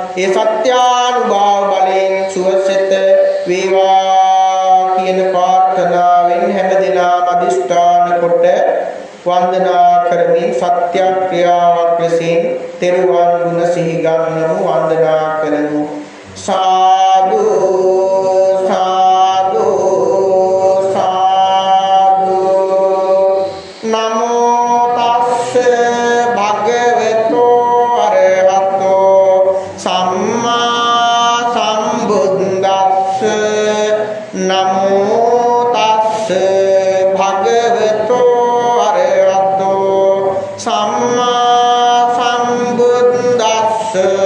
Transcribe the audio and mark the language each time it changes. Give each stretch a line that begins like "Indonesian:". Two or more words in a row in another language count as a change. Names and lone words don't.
Sinhala: ඒ සත්‍යානුභව වේවා කියන ප්‍රාර්ථනාවෙන් හැමදෙනාම අදිෂ්ඨාන කොට වන්දනා කරමින් සත්‍ය ක්‍රියාවක් ලෙසින් තෙරුවන් ගුණ සිහි ගන්නමු වන්දනා කරමු සාදු
Pali: සාදු සාදු නමෝ තස්ස භගවතු අරහතෝ සම්මා සම්බුද්දස්ස නමෝ තස්ස භගවතු අරහතෝ සම්මා සම්බුද්දස්ස